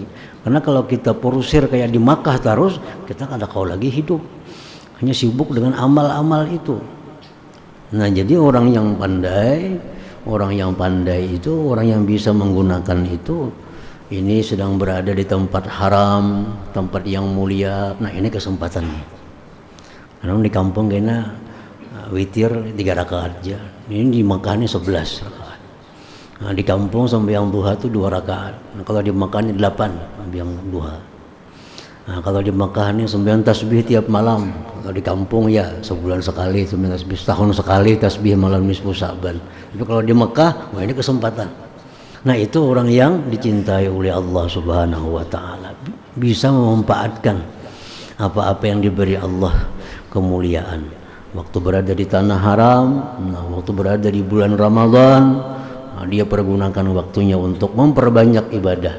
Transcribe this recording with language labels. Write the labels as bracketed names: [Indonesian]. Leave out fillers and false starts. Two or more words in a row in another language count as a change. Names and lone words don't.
[Indonesian] Karena kalau kita porusir kayak di Makkah terus, kita kada kau lagi hidup, hanya sibuk dengan amal-amal itu. Nah, jadi orang yang pandai itu orang yang bisa menggunakan itu, ini sedang berada di tempat haram, tempat yang mulia. Nah, ini kesempatannya. Karena di kampung kayaknya witir 3 rakaat aja. Ini di Makkah ini 11 rakaat. Nah, di kampung sembahyang duha itu 2 rakaat. Nah, kalau di Makkah ini 8 sembahyang duha. Nah, kalau di Makkah ini sembahyang tasbih tiap malam. Kalau di kampung ya sebulan sekali sembahyang tasbih, setahun sekali tasbih malam nisfu Sa'ban. Tapi kalau di Makkah, wah ini kesempatan. Nah, itu orang yang dicintai oleh Allah [Arabic] Subhanahu wa ta'ala, [Indonesian] bisa memanfaatkan apa-apa yang diberi Allah kemuliaan. Waktu berada di tanah haram, nah, waktu berada di bulan Ramadan, nah, dia pergunakan waktunya untuk memperbanyak ibadah.